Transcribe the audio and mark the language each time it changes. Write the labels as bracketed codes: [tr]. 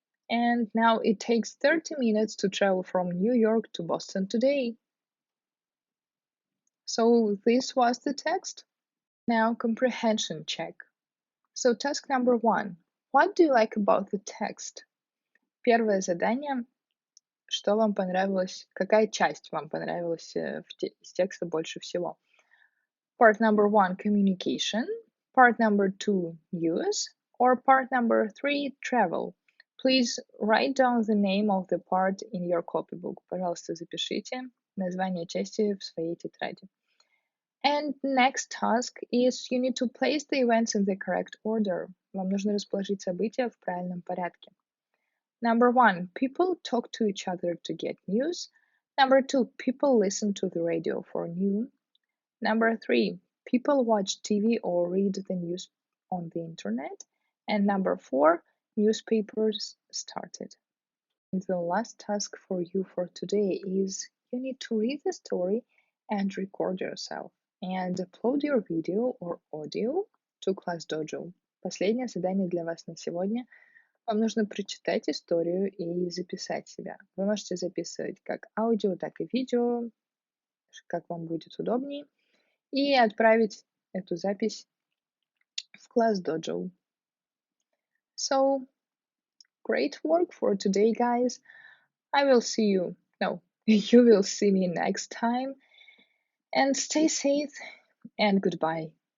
[en] And now it takes 30 minutes to travel from New York to Boston today. So this was the text. Now comprehension check. So task number 1. What do you like about the text? [ru] Первое задание. Что вам понравилось? Какая часть вам понравилась из текста больше всего? [en] Part number 1, communication. Part number 2, use. Or part number 3, travel. Please write down the name of the part in your copybook. [ru] Пожалуйста, запишите название части в своей тетради. [en] And next task is you need to place the events in the correct order. [ru] Вам нужно расположить события в правильном порядке. [en] Number 1, people talk to each other to get news. Number 2, people listen to the radio for news. Number 3, people watch TV or read the news on the internet. And number 4, newspapers started. And the last task for you for today is you need to read the story and record yourself and upload your video or audio to Class Dojo. [ru] Последнее задание для вас на сегодня. Вам нужно прочитать историю и записать себя. Вы можете записывать как аудио, так и видео, как вам будет удобнее, и отправить эту запись в Class Dojo. [en] So, great work for today, guys. I will see you. No, you will see me next time. And stay safe and goodbye.